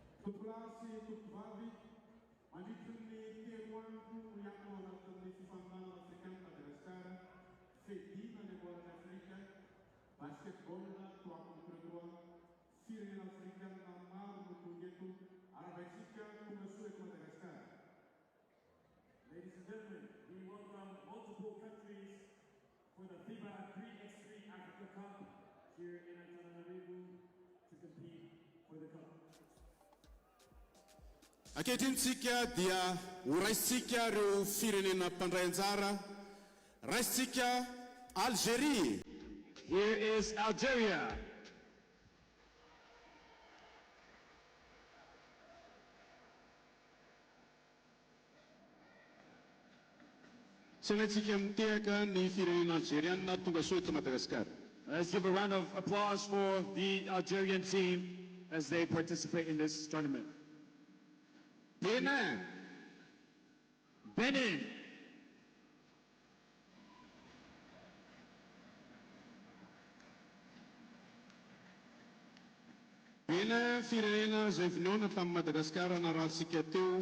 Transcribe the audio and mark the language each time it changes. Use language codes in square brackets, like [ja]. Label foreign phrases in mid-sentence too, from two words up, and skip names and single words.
[en] Tuplasi Tupvavi, Manituni Tewanku, Yakola, Tifamana, African, Madagascar, Fedina, Nebola, Africa, Basketball, Tuakum, Syrian African, Namar, Mutugetu, Arabica, Kumasue, Madagascar. Ladies and gentlemen, we welcome multiple countries for the FIBA 3x3 Africa Cup here in Antananarivo to compete for the cup. [mg] Aketintsika dia uraisika reo firenena mpandray anjara, raisika Algeria. [en] Here is Algeria. [mg] Senatsika mitehaka ny firenena algérienne tonga soa eto Madagascar. [en] Let's give a round of applause for the Algerian team as they participate in this tournament. [mg] Benin. Benin. Benin firenena izay vinoana tamin'ny Madagascar narahantsika teo.